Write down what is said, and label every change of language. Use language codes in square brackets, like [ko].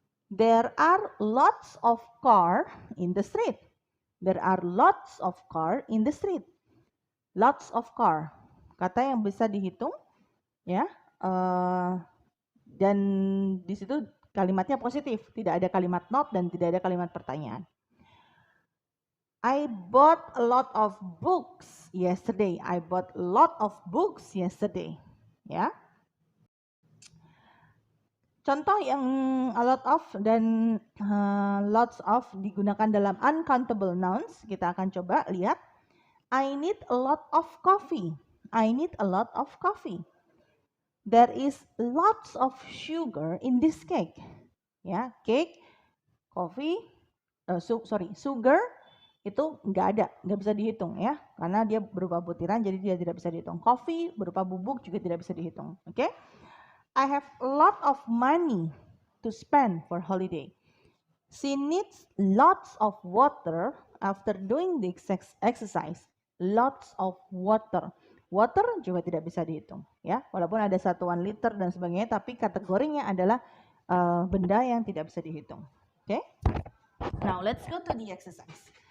[en] There are lots of car in the street. There are lots of car in the street. Lots of car. [id] Kata yang bisa dihitung, ya. Dan di situ kalimatnya positif. Tidak ada kalimat not dan tidak ada kalimat pertanyaan. [en] I bought a lot of books yesterday. I bought a lot of books yesterday. [id] Ya. Contoh yang a lot of dan lots of digunakan dalam uncountable nouns, kita akan coba lihat. [en] I need a lot of coffee. I need a lot of coffee. There is lots of sugar in this cake. [id] Ya, cake, coffee, sugar itu nggak bisa dihitung ya, karena dia berupa butiran, jadi dia tidak bisa dihitung. Coffee berupa bubuk juga tidak bisa dihitung. Oke? [en] I have a lot of money to spend for holiday. She needs lots of water after doing the exercise. Lots of water. [id] Water juga tidak bisa dihitung, ya. Walaupun ada satuan liter dan sebagainya, tapi kategorinya adalah benda yang tidak bisa dihitung. Oke? [en] Now let's go to the exercise.